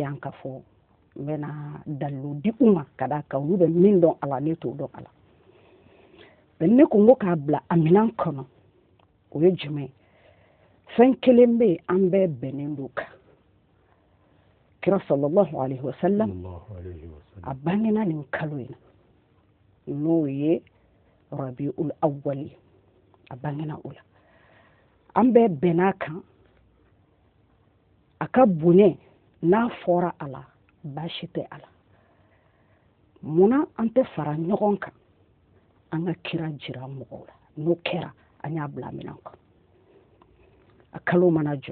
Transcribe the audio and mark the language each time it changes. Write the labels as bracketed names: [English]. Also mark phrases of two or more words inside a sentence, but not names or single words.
[Bambara] yan k'a fɔ n bɛna dalilu di u ma ka d'a kan olu bɛ min dɔn a la ne t'o dɔn a la ne ko n ko k'a bila a minɛn kɔnɔ o ye jumɛn ye fɛn kelen bɛ yen an bɛɛ bɛnnen don kan kira [Arabic] صلى الله عليه وسلم [Bambara] a bangena nin kalo in na n'o ye rabiul awwal a bangena o la an bɛɛ bɛnna kan a ka bonya n'a fɔra a la baasi tɛ a la munna an tɛ fara ɲɔgɔn kan an ka kira jira mɔgɔw la n'o kɛra an y'a bila minɛn kɔnɔ a kalo mana jɔ